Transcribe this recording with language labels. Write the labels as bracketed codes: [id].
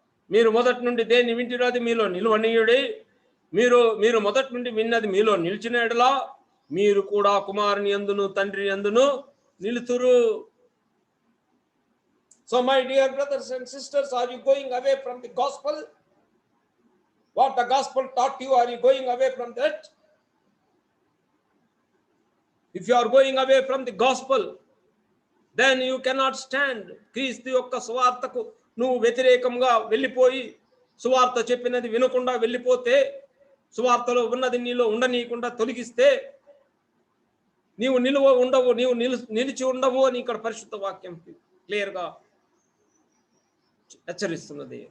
[te] మీరు మొదటి నుండి దేన్ని వింటిరో అది మీలో నిలువనీయుడి. మీరు మొదటి నుండి విన్నది మీలో నిలిచినలా మీరు కూడా కుమారుని యందును తండ్రి యందును నిలుతురు. [en] So my dear brothers and sisters, are you going away from the gospel? What the gospel taught you, are you going away from that? If you are going away from the gospel, then you cannot stand. [te] క్రీస్తు యొక్క సువార్తకు నువ్వు వ్యతిరేకంగా వెళ్ళిపోయి సువార్త చెప్పినది వినకుండా వెళ్ళిపోతే, సువార్తలో ఉన్నది నీలో ఉండనీయకుండా తొలగిస్తే నీవు నిలిచి ఉండవు అని ఇక్కడ పరిశుద్ధ వాక్యం క్లియర్గా హెచ్చరిస్తున్నది.